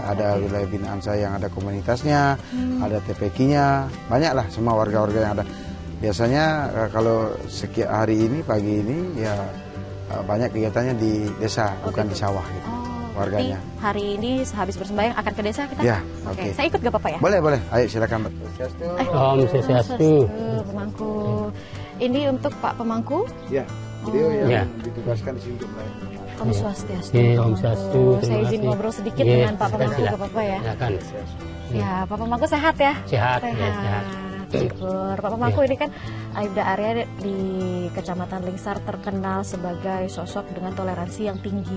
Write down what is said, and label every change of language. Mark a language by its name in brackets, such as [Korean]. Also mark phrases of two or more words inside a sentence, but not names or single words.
[Indonesian] Ada wilayah binaan saya yang ada komunitasnya, ada TPK-nya, banyaklah semua warga-warga yang ada. Biasanya kalau sekian hari ini, pagi ini, ya banyak kegiatannya di desa, bukan di sawah gitu. Warganya. Hari ini sehabis bersembahyang akan ke desa kita? Ya, oke. Saya ikut gak apa-apa ya? Boleh, boleh. Ayo silakan. [Sanskrit] Om Swastiastu. [Indonesian] Pemangku. Ini untuk Pak Pemangku? Ya, beliau yang ditugaskan di sini untuk melayani. [Sanskrit] Om Swastiastu. Om Swastiastu. [Indonesian] Saya izin ngobrol sedikit dengan Pak Pemangku, gak apa-apa ya? Silakan. Ya, Pak Pemangku sehat ya? Sehat. Ya, sehat. Syukur. Pak Pemangku ini kan Aibda Arya di Kecamatan Lingsar terkenal sebagai sosok dengan toleransi yang tinggi.